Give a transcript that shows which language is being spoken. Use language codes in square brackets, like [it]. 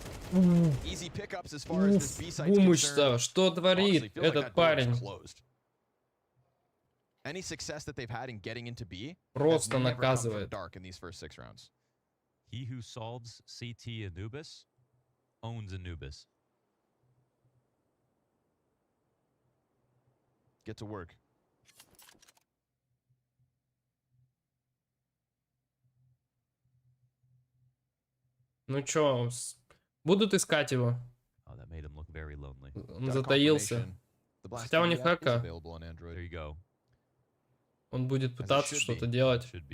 [ru] Бумыч-то, что творит этот парень? [en] Any success that they've had in getting into B [ru] просто наказывает. [en] Dark in these first 6 rounds. He who solves CT Anubis owns Anubis. Get to work. [ru] Ну чё, будут искать его. [en] Oh, that made him look very lonely. [ru] Он затаился. Хотя у них хака. [en] There you go. [ru] Он будет пытаться что-то делать.